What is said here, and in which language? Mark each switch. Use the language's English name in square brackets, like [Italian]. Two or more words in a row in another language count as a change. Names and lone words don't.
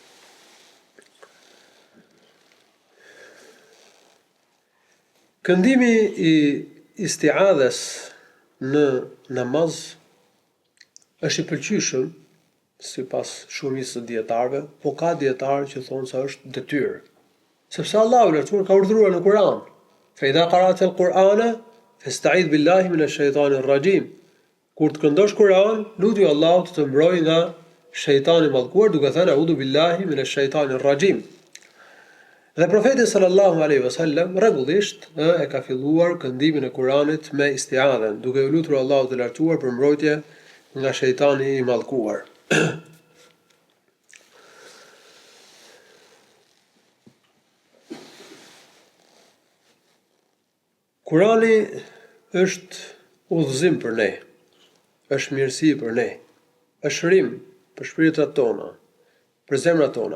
[Albanian] Këndimi i isti'adhes në namaz është i pëlqyeshëm sipas shumicës së dietarëve, po ka dietarë që thonë se është detyrë. Sepse Allahu i Lartësuar ka urdhëruar në Kur'an: [Arabic] "فإذا قرأت القرآن فاستعذ بالله من الشيطان الرجيم." [Albanian] Kur të këndosh Kur'an, lutju Allahut të mbrojë nga shejtani i mallkuar duke thënë [Arabic] أعوذ بالله من الشيطان الرجيم. [Albanian] Dhe profeti [Arabic] صلى الله عليه وسلم [Albanian] rregullisht e ka filluar këndimin e Kuranit me isti'adhen, duke u lutur Allahut të Lartësuar për mbrojtje nga shejtani i mallkuar. Kurani është udhëzim për ne, është mirësi për ne, është shërim për shpirtrat tona, për zemrat tona.